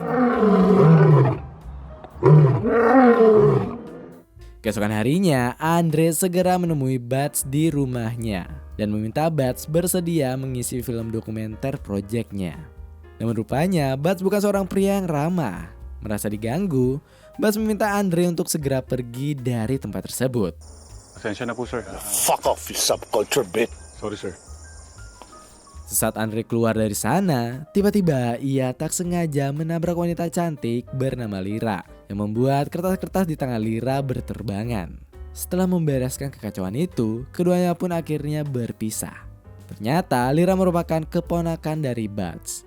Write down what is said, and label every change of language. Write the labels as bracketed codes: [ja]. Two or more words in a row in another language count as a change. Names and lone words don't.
[id] Keesokan harinya, Andre segera menemui Butch di rumahnya dan meminta Butch bersedia mengisi film dokumenter proyeknya. Namun rupanya Butch bukan seorang pria yang ramah. Merasa diganggu, Butch meminta Andre untuk segera pergi dari tempat tersebut. [tl] Pasensya na po, sir. [en] Fuck off, you subculture bitch. Sorry, sir. [id] Sesaat Andre keluar dari sana, tiba-tiba ia tak sengaja menabrak wanita cantik bernama Lira yang membuat kertas-kertas di tangan Lira berterbangan. Setelah membereskan kekacauan itu, keduanya pun akhirnya berpisah. Ternyata Lira merupakan keponakan dari Butch.